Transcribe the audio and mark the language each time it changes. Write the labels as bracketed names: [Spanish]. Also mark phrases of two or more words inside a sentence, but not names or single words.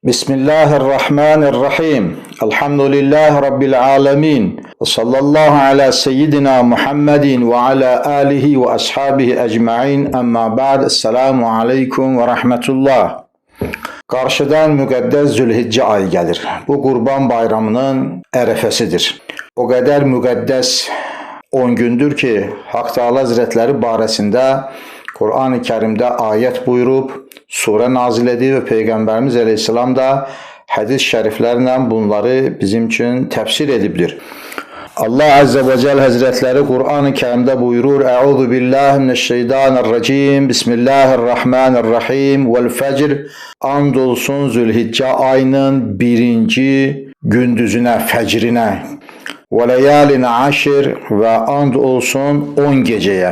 [Arabic] بسم الله الرحمن الرحيم. الحمد لله رب العالمين. وصلى الله على سيدنا محمد وعلى آله وأصحابه أجمعين. أما بعد. السلام عليكم ورحمة الله. [Azerbaijani] Qarşıdan müqəddəs Zülhicce ayı gəlir. Bu Qurban Bayramının ərəfəsidir. O qədər müqəddəs 10 gündür ki, Hak Teala Hazretleri barəsində Kur'an-ı Kerim'de ayet buyurub, surə nazil edib və Peyğəmbərimiz Aleyhisselam da hədis şəriflərlə bunları bizim üçün təfsir edibdir. Allah [Arabic] عز وجل [Azerbaijani] Hazretleri Kur'an-ı Kerim'de buyurur: [Arabic] أعوذ بالله من الشيطان الرجيم. بسم الله الرحمن الرحيم. والفجر. [Azerbaijani] Andolsun Zülhicce ayının birinci gündüzüne, fecrine. [Arabic] وليال عشر [Turkish] ve and olsun 10 geceye.